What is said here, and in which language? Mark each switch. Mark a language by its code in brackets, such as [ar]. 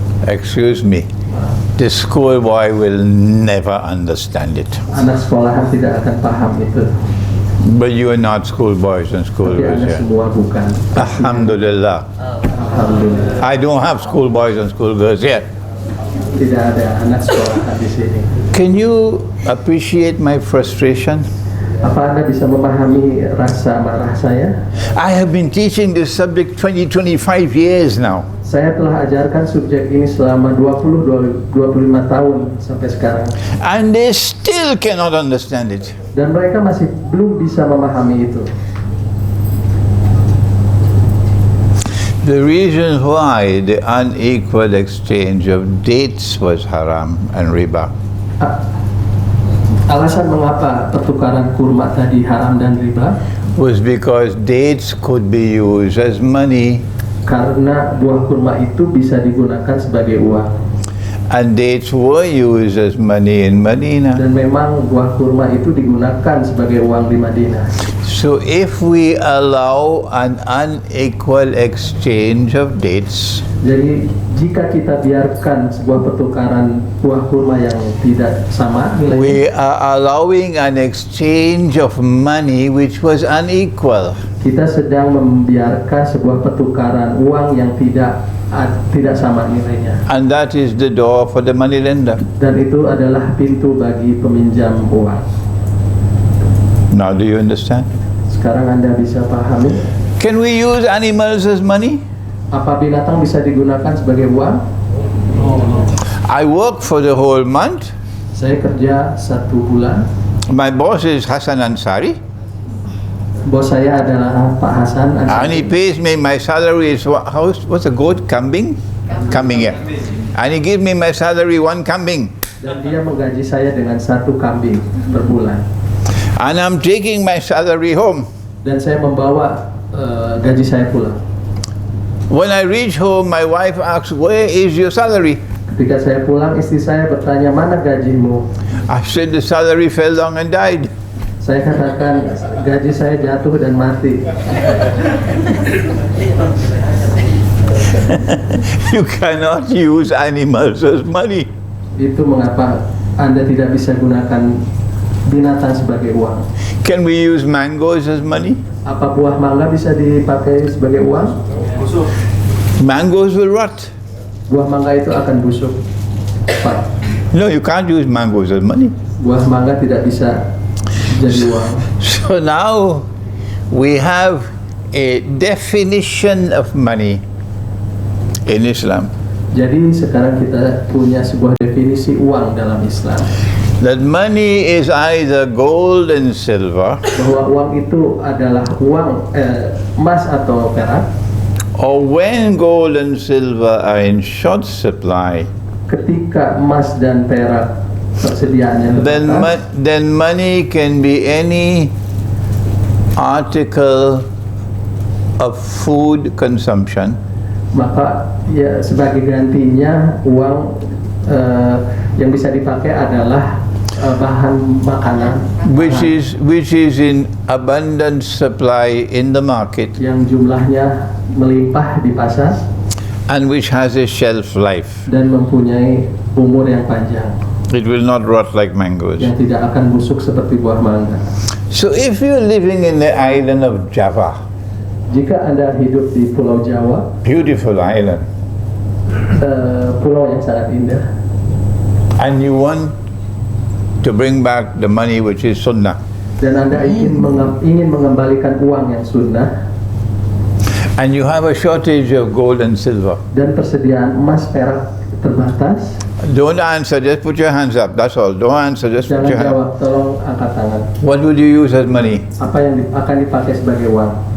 [en] Excuse me, the schoolboy will never understand it. [id] Anak sekolahan tidak akan paham itu. [en] But you are not schoolboys and [id] Tapi [en] schoolgirls [id] Anda [en] here. [id] semua bukan. [ar] Alhamdulillah. Alhamdulillah. [en] I don't have schoolboys and schoolgirls here. [id] Tidak ada anak sekolahan di sini. [en] Can you appreciate my frustration? [id] Apa Anda bisa memahami rasa marah saya? [en] I have been teaching this subject 25 years now. [id] Saya telah ajarkan subjek ini selama 25 tahun sampai sekarang. [en] And they still cannot understand it. [id] Dan mereka masih belum bisa memahami itu. [en] The reason why the unequal exchange of dates was haram and riba [id] Alasan mengapa pertukaran kurma tadi haram dan riba, [en] was because dates could be used as money, [id] karena buah kurma itu bisa digunakan sebagai uang. [en] and dates were used as money in Medina. [id] Dan memang buah kurma itu digunakan sebagai uang di Madinah. [en] So if we allow an unequal exchange of dates, [id] Jadi jika kita biarkan sebuah pertukaran buah kurma yang tidak sama nilainya, [en] we are allowing an exchange of money which was unequal. [id] kita sedang membiarkan sebuah pertukaran uang yang tidak sama nilainya. [en] And that is the door for the money lender. [id] Dan itu adalah pintu bagi peminjam uang. [en] Now do you understand? [id] Sekarang Anda bisa pahami? [en] Can we use animals as money? [id] Apa binatang bisa digunakan sebagai uang? [en] I work for the whole month. [id] Saya kerja 1 bulan. [en] My boss is Hassan Ansari, [id] Bos saya adalah Pak Hasan. [en] and he pays me, my salary is what's a goat? Kambing? Kambing, yeah. And he gives me my salary 1 kambing. [id] Dan dia menggaji saya dengan 1 kambing per bulan. [en] And I'm taking my salary home. [id] Dan saya membawa gaji saya pulang. [en] When I reach home, my wife asks, where is your salary? [id] Ketika saya pulang, istri saya bertanya, mana gajimu? [en] I said, the salary fell down and died. [id] Saya katakan, gaji saya jatuh dan mati. [en] You cannot use animals as money. [id] Itu mengapa Anda tidak bisa gunakan binatang sebagai uang. [en] Can we use mangoes as money? [id] Apa buah mangga bisa dipakai sebagai uang? [en] Mangoes will rot. [id] Buah mangga itu akan busuk. Pak, [en] No, you can't use mangoes as money. [id] buah mangga tidak bisa jadi uang. [en] So now we have a definition of money in Islam. [id] Jadi sekarang kita punya sebuah definisi uang dalam Islam. [en] That money is either gold and silver, [id] Bahwa uang itu adalah uang emas atau perak. [en] or when gold and silver are in short supply, [id] Ketika emas dan perak persediaannya terbatas, [en] then money can be any article of food consumption, [id] maka ya sebagai gantinya uang yang bisa dipakai adalah bahan makanan [en] which is in abundant supply in the market, [id] yang jumlahnya melimpah di pasar [en] and which has a shelf life. [id] dan mempunyai umur yang panjang, [en] It will not rot like mangoes. [id] yang tidak akan busuk seperti buah mangga. [en] So if you're living in the island of Java, [id] Jika Anda hidup di Pulau Jawa, [en] beautiful island, [id] pulau yang sangat indah, [en] and you want to bring back the money which is sunnah, [id] dan Anda ingin mengembalikan uang yang sunnah, [en] and you have a shortage of gold and silver, [id] dan persediaan emas perak terbatas, [en] don't answer, just put your hands up, that's all. Don't answer, just put [id] jangan [en] your hands up. [id] jawab, tolong angkat tangan. [en] What would you use as money? [id] Apa yang akan dipakai sebagai uang?